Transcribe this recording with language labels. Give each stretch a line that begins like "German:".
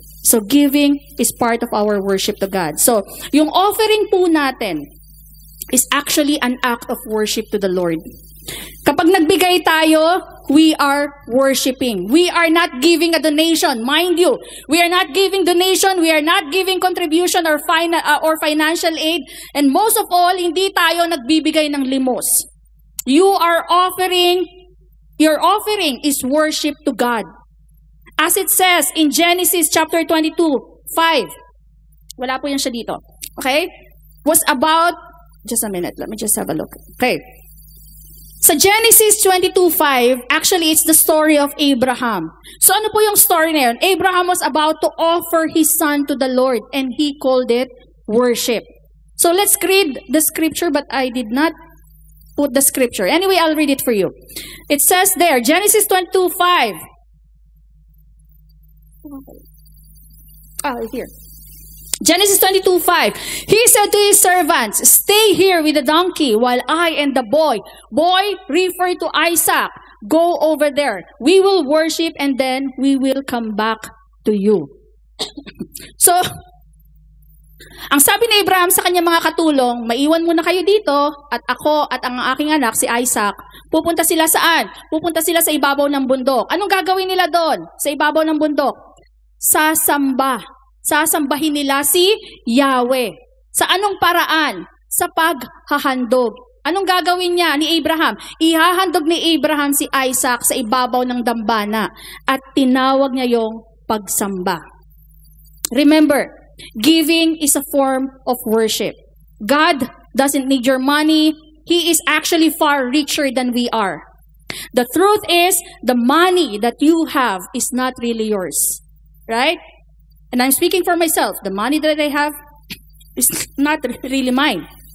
English: So, giving is part of our worship to God. So, yung offering po natin is actually an act of worship to the Lord.
Filipino: Kapag nagbigay tayo, we are worshiping.
English: We are not giving a donation. Mind you, we are not giving donation, we are not giving contribution or financial aid.
Filipino: And most of all, hindi tayo nagbibigay ng limos.
English: You are offering, your offering is worship to God. As it says in Genesis chapter 22, 5. Wala po yan siya dito. Okay? Was about, just a minute, let me just have a look. Okay. Sa Genesis 22:5, actually, it's the story of Abraham. So, ano po yung story na yun? Abraham was about to offer his son to the Lord, and he called it worship. So, let's read the scripture, but I did not put the scripture. Anyway, I'll read it for you. It says there, Genesis 22:5. Here. Genesis 22:5. He said to his servants, stay here with the donkey while I and the boy refer to Isaac, go over there. We will worship and then we will come back to you.
Filipino: So, ang sabi ni Abraham sa kanyang mga katulong, maiwan muna kayo dito at ako at ang aking anak, si Isaac, pupunta sila saan? Pupunta sila sa ibabaw ng bundok. Anong gagawin nila doon? Sa ibabaw ng bundok? Sasamba. Sasambahin nila si Yahweh. Sa anong paraan? Sa paghahandog. Anong gagawin niya ni Abraham? Ihahandog ni Abraham si Isaac sa ibabaw ng dambana at tinawag niya yung pagsamba.
English: Remember, giving is a form of worship. God doesn't need your money. He is actually far richer than we are. The truth is, the money that you have is not really yours. Right? And I'm speaking for myself. The money that I have is not really mine.